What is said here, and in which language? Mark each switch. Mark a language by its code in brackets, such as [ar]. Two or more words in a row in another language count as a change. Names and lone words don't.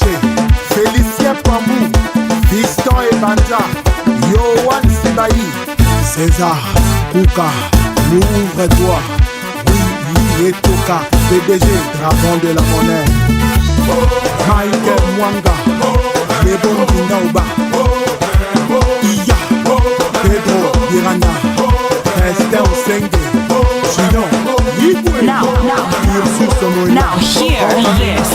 [en] Félicien Pambou Fiston Ebanja Yohan Sibaï César Kouka L'ouvre-toi Oui Etoka PDG Dragon de la monnaie Michael Mwanga Lebon Kindaouba Iya Pedro Pirana Esther Osenge Chidon Yibwe Now hear this.